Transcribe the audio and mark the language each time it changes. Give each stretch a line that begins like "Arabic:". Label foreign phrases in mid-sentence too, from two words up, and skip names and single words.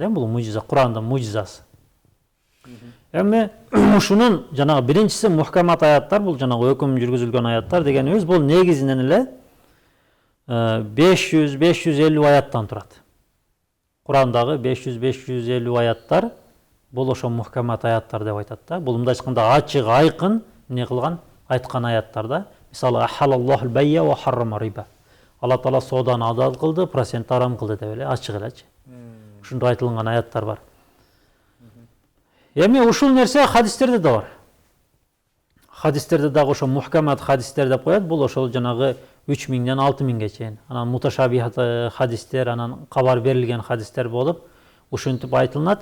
Kyrgyz: Бул мужиза, Курандын мужизасы. Эми ушунун жанагы биринчиси мухкамат аяттар, бул жанагы өкүм жүргүзүлгөн аяттар дегенибиз, бул негизинен эле 500-550 аяттан турат. Курандагы 500-550 аяттар бул ошо мухкамат аяттар деп айтат да. Бул мындайча айтканда ачык, айкын эмне кылган, айткан аяттар да.
Arabic: Мисалы أحل الله البيع وحرم الربا.
Kyrgyz: Алла Таала сооданы адал кылды, процент арам кылды деп эле ачык элечи. Ушундай айтылган аяттар бар. Эми ушул нерсе хадистерде да бар. Хадистерде дагы ошо мухкамат хадистер деп коет. Бул ошол жанагы 3000-ден 6000ге чейин. Анан муташабихат хадистер, анан кабар берилген хадистер болуп, ушинтип айтылынат.